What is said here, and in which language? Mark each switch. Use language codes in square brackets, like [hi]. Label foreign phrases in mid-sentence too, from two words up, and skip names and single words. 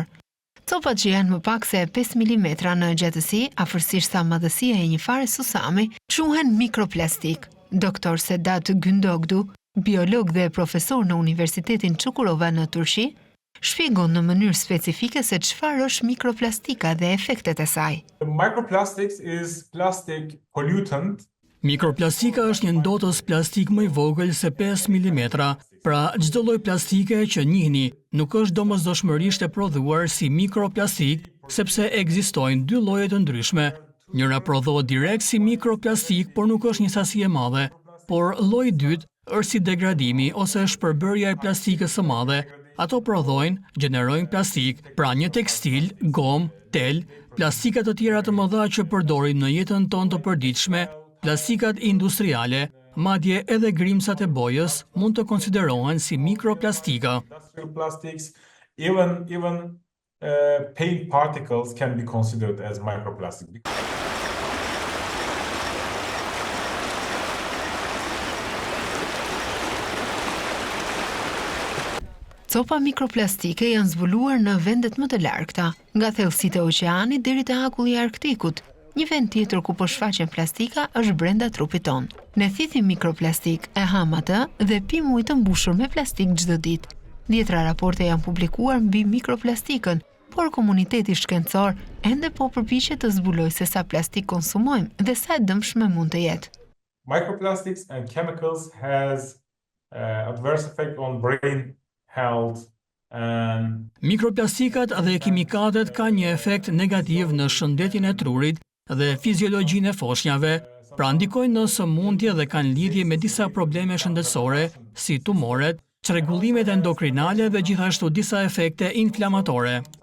[sq] Copat që janë më pak se 5 mm në gjatësi, afërsisht sa madhësia e një fare susami, quhen mikroplastik. Dr. Sedat Gündogdu, biolog dhe profesor në Universitetin Çukurova në Turqi, shpjegon në mënyrë specifike se çfarë është mikroplastika dhe efektet e saj. [en] Microplastics is plastic pollutant. [sq] Mikroplastika është një ndotës plastik më i vogël se 5 mm, pra çdo lloj plastike që njihni nuk është domosdoshmërisht e prodhuar si mikroplastik, sepse ekzistojnë dy lloje të ndryshme. Njëra prodhohet direkt si mikroplastik, por nuk është një sasi e madhe, por lloji i dytë është si degradimi ose shpërbërja e plastikës së madhe. Ato prodhojnë, gjenerojnë plastik, pra një tekstil, gomë, tel, plastikat të tjera të mëdha që përdorim në jetën tonë të përditshme, plastikat industriale, madje edhe grimsat e bojës mund të konsiderohen si mikroplastika. [en] Even paint particles can be considered as microplastic. [sq] Copa mikroplastike janë zbuluar në vendet më të largëta, nga thellësitë e oqeanit deri te akulli i Arktikut. Një vend tjetër ku po shfaqen plastika është brenda trupit ton. Ne thithim mikroplastik, e ham atë dhe pim ujë të mbushur me plastik çdo ditë. Dhjetra raporte janë publikuar mbi mikroplastikën, por komuniteti shkencor ende po përpiqet të zbulojë se sa plastik konsumojmë dhe sa e dëmshme mund të jetë. [en] Microplastics and chemicals has adverse effect on brain health. [sq] Mikroplastikat dhe kimikatet kanë një efekt negativ në shëndetin e trurit dhe fiziologjinë e foshnjave, pra ndikojnë në sëmundje dhe kanë lidhje me disa probleme shëndetësore, si tumoret, çrregullimet endokrinale dhe gjithashtu disa efekte inflamatore.